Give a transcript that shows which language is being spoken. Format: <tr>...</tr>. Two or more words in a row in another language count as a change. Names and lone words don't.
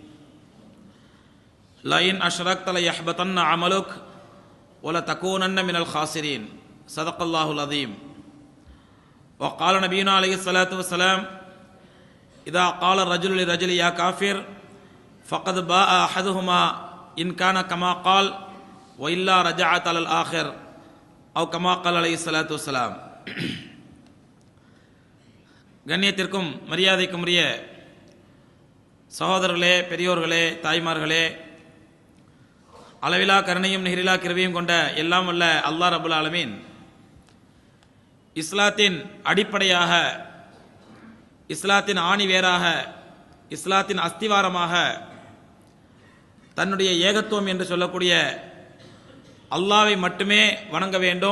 <ar>لئن أشركت ليحبطن عملك ولتكونن من الخاسرين صدق الله العظيم وقال نبينا عليه الصلاة والسلام إذا قال رجل لرجل يا كافر فقد باء أحدهما إن كان كما قال وإلا رجعت على الآخر أو كما قال عليه الصلاة والسلام.</ar> <ta>கண்ணியத்திற்கும் மரியாதைக்கும் உரிய சகோதரர்களே, பெரியோர்களே, தாய்மார்களே, அளவிலா கருணையும் நிகரிலா கிருபையும் கொண்ட எல்லாம் வல்ல அல்லாஹ்</ta> <ar>رب العالمين</ar> <ta>இஸ்லாத்தின் அடிப்படையாக, இஸ்லாத்தின் ஆணிவேராக, இஸ்லாத்தின் அஸ்திவாரமாக தன்னுடைய ஏகத்துவம் என்று சொல்லக்கூடிய அல்லாஹ்வை மட்டுமே வணங்க வேண்டும்.</ta>